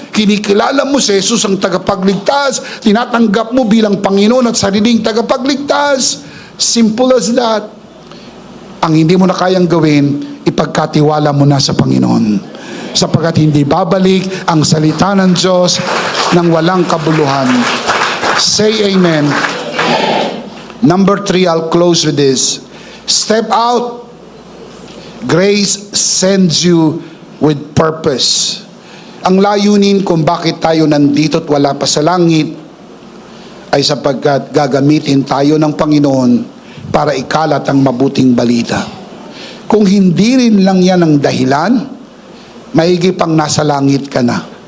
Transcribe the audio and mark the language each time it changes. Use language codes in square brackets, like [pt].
[tl] Kinikilala mo si Jesus ang tagapagligtas. Tinatanggap mo bilang Panginoon at sariling tagapagligtas. [en] Simple as that. [tl] Ang hindi mo na kayang gawin, ipagkatiwala mo na sa Panginoon. Sapagkat hindi babalik ang salita ng Diyos ng walang kabuluhan. [en] Say amen. Number 3, I'll close with this. Step out. Grace sends you with purpose. [tl] Ang layunin kung bakit tayo nandito at wala pa sa langit ay sapagkat gagamitin tayo ng Panginoon para ikalat ang mabuting balita. Kung hindi rin lang yan ang dahilan, maigi pang nasa langit ka na.